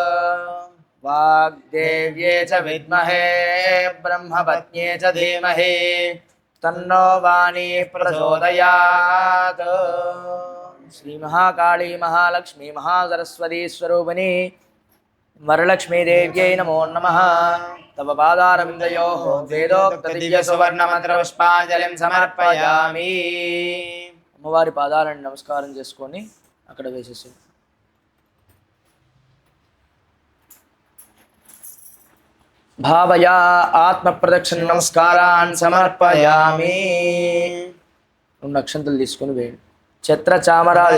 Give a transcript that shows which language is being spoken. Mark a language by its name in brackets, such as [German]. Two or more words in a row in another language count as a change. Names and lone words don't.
[Sanskrit] वाग्देव्ये च विद्महे ब्रह्मपत्न्ये च धीमहि तन्नो वाणी प्रचोदयात् श्री महाकाली महालक्ष्मी महासरस्वती स्वरूपिणी वरलक्ष्मी देव्यै नमो नमः तव पादारविन्दयोः वेदोक्त दिव्य सुवर्णमन्त्रपुष्पाञ्जलिं समर्पयामि [Telugu] అమ్మవారి పాదాలను నమస్కారం చేసుకొని అక్కడ వేసేసి [Sanskrit] భావయా ఆత్మ ప్రదక్షిణ నమస్కారాన్ సమర్పయామి [Telugu] రెండు అక్షంతలు తీసుకొని వేయండి [Sanskrit] ఛత్ర చామరాది